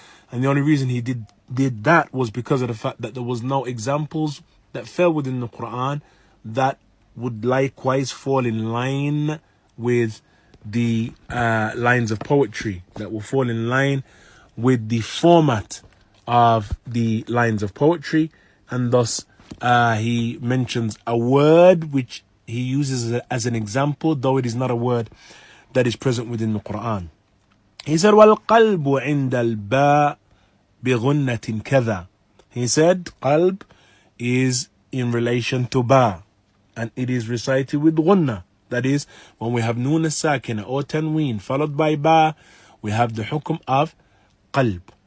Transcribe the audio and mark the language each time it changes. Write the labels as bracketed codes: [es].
[en] And the only reason he did that was because of the fact that there was no examples that fell within the Quran that would likewise fall in line with the lines of poetry, that will fall in line with the format of the lines of poetry. And thus he mentions a word which he uses as an example, though it is not a word that is present within the Quran. He said, [ar] وَالْقَلْبُ عِنْدَ الْبَاءِ بِغُنَّةٍ كَذَا. [en] He said, qalb is in relation to ba, and it is recited with gunna. That is, when we have noon as-sakina or tanween followed by ba, we have the hukum of qalb.